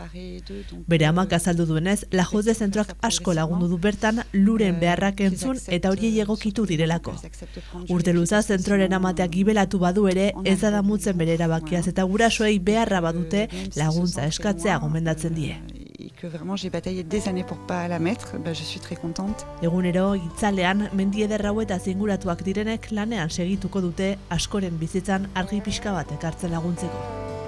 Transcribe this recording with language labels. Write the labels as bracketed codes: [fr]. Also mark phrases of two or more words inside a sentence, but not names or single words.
[eu] Bere amak azaldu duenez, La Jose zentroak asko lagundu du bertan Luren beharrak entzun eta horiei egokitu direlako. Urte luza zentroren amateak gibelatu badu ere ez da damutzen bere erabakiaz eta gurasoei beharra badute laguntza eskatzea gomendatzen die. [fr] Que vraiment j'ai bataillé des années pour pas la mettre, je suis très contente. [eu] Egunero itzalean mendi ederrau eta zinguratuak direnek lanean segituko dute askoren bizitzan argi pixka bat ekartzen laguntzeko.